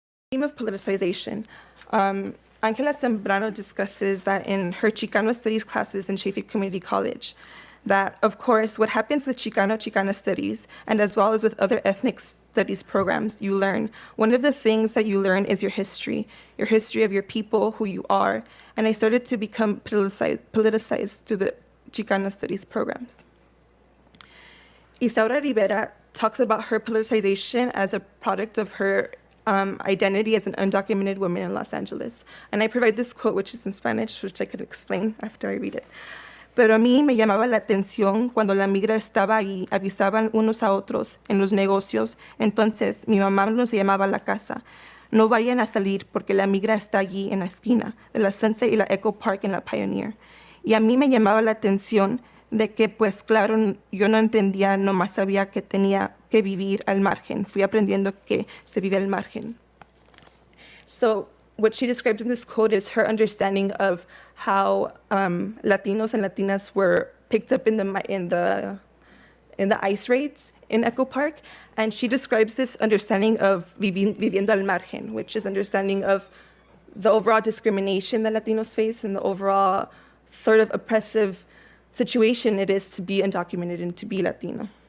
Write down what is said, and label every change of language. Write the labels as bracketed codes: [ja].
[en] theme of politicization. Angela Zambrano discusses that in her Chicano Studies classes in Sheffield Community College, that, of course, what happens with Chicana studies, and as well as with other ethnic studies programs you learn, one of the things that you learn is your history of your people, who you are, and I started to become politicized through the Chicana studies programs. Isaura Rivera talks about her politicization as a product of her identity as an undocumented woman in Los Angeles. And I provide this quote, which is in Spanish, which I could explain after I read it. [es] Pero a mí me llamaba la atención cuando la migra estaba ahí, avisaban unos a otros en los negocios. Entonces mi mamá nos llamaba a la casa. No vayan a salir porque la migra está allí en la esquina de la Sunset y la Echo Park en la Pioneer. Y a mí me llamaba la atención de que, pues claro, yo no entendía, nomás sabía que tenía que vivir al margen. Fui aprendiendo que se vive al margen. [en] So what she describes in this quote is her understanding of how Latinos and Latinas were picked up in the ICE raids in Echo Park, and she describes this understanding of [es] viviendo al margen, [en] which is understanding of the overall discrimination that Latinos face and the overall sort of oppressive situation it is to be undocumented and to be Latino.